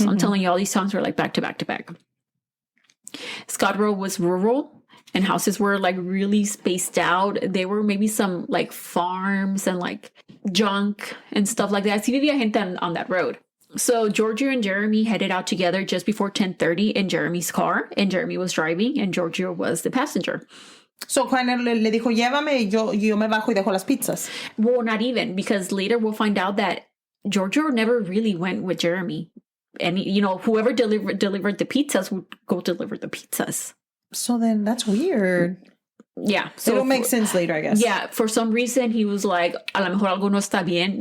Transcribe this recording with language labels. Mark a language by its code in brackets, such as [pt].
[en] I'm telling you, all these towns were like back to back to back. Scott Road was rural and houses were like really spaced out. There were maybe some like farms and like junk and stuff like that. [es] Sí vivía gente [en] on that road. So Giorgio and Jeremy headed out together just before 10:30 in Jeremy's car, and Jeremy was driving and Giorgio was the passenger. So kind of [es] le dijo, llévame y yo me bajo y dejo las pizzas. [en] Well, not even, because later we'll find out that Giorgio never really went with Jeremy. And, you know, whoever delivered the pizzas would go deliver the pizzas. So then that's weird. Yeah. So it'll make sense later, I guess. Yeah. For some reason, he was like, [es] a lo mejor algo no está bien.